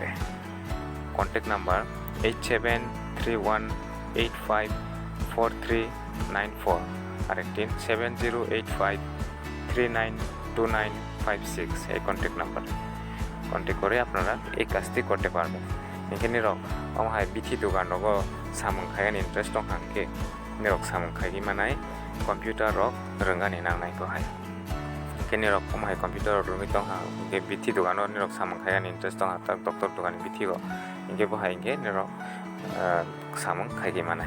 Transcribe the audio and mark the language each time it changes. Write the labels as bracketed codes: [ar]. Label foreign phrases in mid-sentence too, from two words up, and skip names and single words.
[bn] কন্ট্যাক্ট নাম্বার 8731854394 আরেকটি 7085392956 এই কন্ট্যাক্ট নাম্বার কন্ট্যাক্ট করে আপনারা এই কাজটি করতে পারবেন। [trp] hinkhe nirok amhai bithi dogan rogo samung khaigani interest dong hankhe nirok samung khaigi manai computer rok rwngani nangnai bahai। hinkhe nirok amhai computer rok rwngwi tongha hinkhe bithi dogano nirok samung khaigani interest dongha tak doctor dogani bithi go hinkhe bahai hinkhe nirok samung khaigi manai।